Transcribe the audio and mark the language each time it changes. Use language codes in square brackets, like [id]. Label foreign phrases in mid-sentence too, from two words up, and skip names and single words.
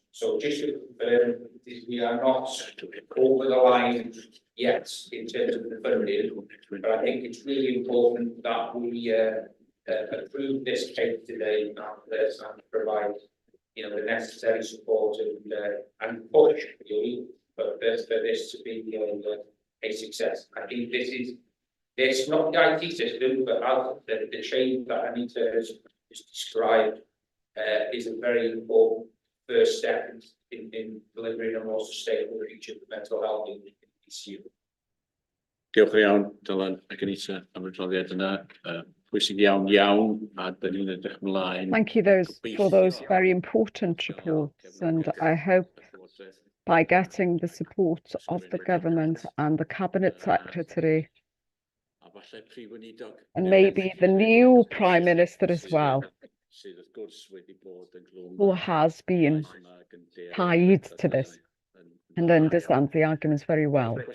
[en] So just to confirm, we are not over the line yet in terms of the funding, but I think it's really important that we approve this case today and provide, you know, the necessary support and push really for this to be a success. I think it's not the IT system, but the change that Anita has described is a very important first step in delivering a more sustainable future for mental health in BCU. [cy] Diolch yn iawn, Dylan ac Anita, am y adroddiad yna. Pwysig iawn, a dyn ni'n edrych ymlaen. [en] Thank you for those very important reports, and I hope by getting the support of the government and the Cabinet Secretary, and maybe the new Prime Minister as well, who has been tied to this and understands the arguments very well.